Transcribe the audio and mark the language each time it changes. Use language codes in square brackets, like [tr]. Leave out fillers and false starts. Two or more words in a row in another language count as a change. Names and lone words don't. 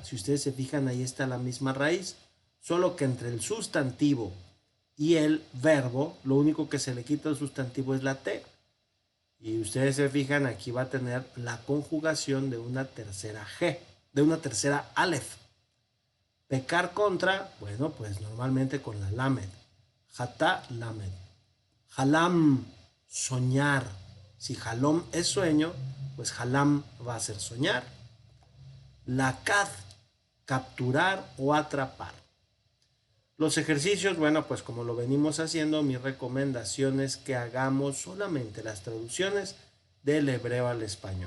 [es] Si ustedes se fijan, ahí está la misma raíz, solo que entre el sustantivo y el verbo, lo único que se le quita al sustantivo es la T. Y ustedes se fijan, aquí va a tener la conjugación de una tercera G, de una tercera Aleph. Pecar contra, bueno, pues normalmente con la lamed. Jatá, lamed. Halam, soñar. Si halom es sueño, pues halam va a ser soñar. Lakad, capturar o atrapar. Los ejercicios, bueno, pues como lo venimos haciendo, mi recomendación es que hagamos solamente las traducciones del hebreo al español.